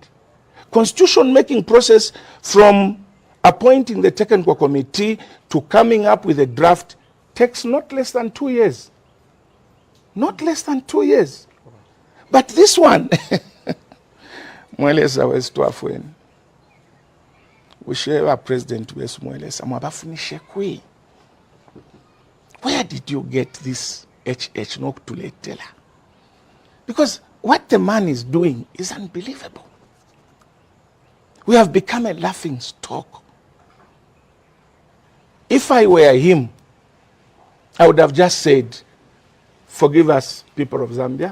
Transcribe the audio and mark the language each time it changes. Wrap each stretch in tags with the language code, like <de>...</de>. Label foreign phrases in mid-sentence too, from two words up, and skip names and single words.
<en>Constitution making process from appointing the technical committee to coming up with a draft takes not less than 2 years. Not less than 2 years. But this one,</en> <bem>Mwelesa was twafweni. Usheva president wesu Mwelesa mwabafunishe kwi.</bem> <en>Where did you get this HH nokutuletela? Because what the man is doing is unbelievable. We have become a laughing stock. If I were him, I would have just said, forgive us, people of Zambia.</en>